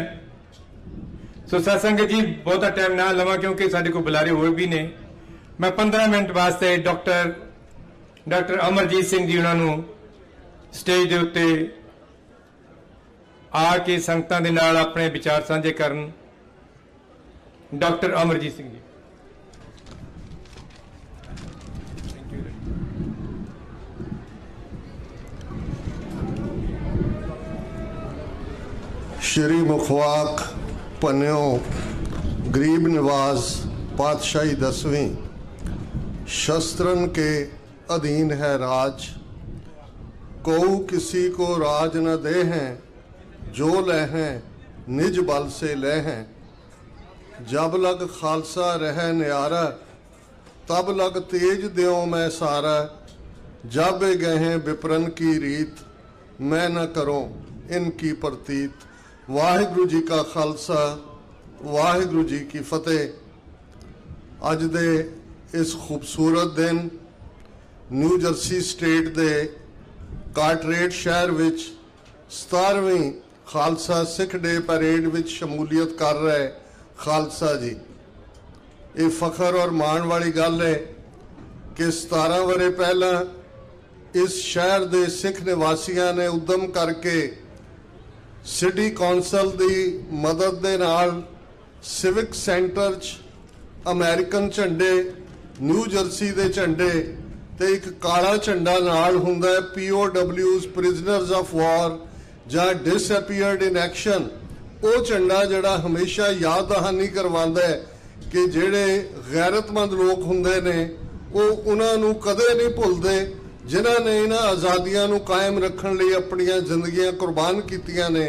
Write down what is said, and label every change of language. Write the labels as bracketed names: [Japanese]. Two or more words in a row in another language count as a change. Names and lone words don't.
[Punjabi] ਸੋ ਸੰਗਤ ਜੀ ਬਹੁਤਾ ਟਾਈਮ ਨਾ ਲਵਾਂ ਕਿਉਂਕਿ ਸਾਡੇ ਕੋਲ ਬੁਲਾਰੇ ਹੋਰ ਵੀ ਨੇ। ਮੈਂ 15 ਮਿੰਟ ਵਾਸਤੇ ਡਾਕਟਰ ਅਮਰਜੀਤ ਸਿੰਘ ਜੀ ਉਹਨਾਂ ਨੂੰ ਸਟੇਜ ਦੇ ਉੱਤੇ ਆ ਕੇ ਸੰਗਤਾਂ ਦੇ ਨਾਲ ਆਪਣੇ ਵਿਚਾਰ ਸਾਂਝੇ ਕਰਨ। ਡਾਕਟਰ ਅਮਰਜੀਤ ਸਿੰਘ ਜੀ। [Braj] श्री मुखवाक पन्यों गरीब नवाज पातशाही 10वीं, शस्त्रन के अधीन है राज, कोऊ किसी को राज न दे हैं, जो ले हैं निज बल से ले हैं, जब लग खालसा रह न्यारा, तब लग तेज द्यों मैं सारा, जब गए हैं विप्रन की रीत, मैं न करूं इनकी प्रतीत। [Punjabi] ਵਾਹਿਗੁਰੂ ਜੀ ਕਾ ਖ਼ਾਲਸਾ ਵਾਹਿਗੁਰੂ ਜੀ ਕੀ ਫ਼ਤਿਹ। ਅੱਜ ਦੇ ਇਸ ਖ਼ੂਬਸੂਰਤ ਦਿਨ ਨਿਊ ਜਰਸੀ ਸਟੇਟ ਦੇ ਕਾਰਟਰੇਟ ਸ਼ਹਿਰ ਵਿੱਚ 17ਵੀਂ ਖ਼ਾਲਸਾ ਸਿੱਖ ਡੇ ਪਰੇਡ ਵਿੱਚ ਸ਼ਮੂਲੀਅਤ ਕਰ ਰਹੇ ਖ਼ਾਲਸਾ ਜੀ, ਯੇ ਫ਼ਖ਼ਰ ਔਰ ਮਾਨ ਵਾਲੀ ਗੱਲ ਹੈ ਕਿ 17 ਵਰ੍ਹੇ ਪਹਿਲਾ ਇਸ ਸ਼ਹਿਰ ਦੇ ਸਿੱਖ ਨਿਵਾਸੀਆਂ ਨੇ ਉੱਦਮ ਕਰਕੇ [English] city council [Punjabi] ਕੀ ਮਦਦ ਦੇ ਨਾਲ [English] civic center [Punjabi] ਚ ਅਮਰੀਕਨ ਝੰਡੇ ਨਿਊ ਜਰਸੀ ਦੇ ਝੰਡੇ ਤੇ ਇੱਕ ਕਾਲਾ ਝੰਡਾ ਨਾਲ ਹੁੰਦਾ ਹੈ, POWs [English] prisoners of war [Punjabi] ਜਾਂ [English] disappeared in action. [Punjabi] ਉਹ ਝੰਡਾ ਜਿਹੜਾ ਹਮੇਸ਼ਾ ਯਾਦ ਦਹਾਨੀ ਕਰਵਾਉਂਦਾ ਹੈ ਕਿ ਜਿਹੜੇ ਗੈਰਤਮੰਦ ਲੋਕ ਹੁੰਦੇ ਨੇ ਉਹ ਉਹਨਾਂ ਨੂੰ ਕਦੇ ਨਹੀਂ ਭੁੱਲਦੇ ਜਿਨ੍ਹਾਂ ਨੇ ਇਹਨਾਂ ਆਜ਼ਾਦੀਆਂ ਨੂੰ ਕਾਇਮ ਰੱਖਣ ਲਈ ਆਪਣੀਆਂ ਜ਼ਿੰਦਗੀਆਂ ਕੁਰਬਾਨ ਕੀਤੀਆਂ ਨੇ।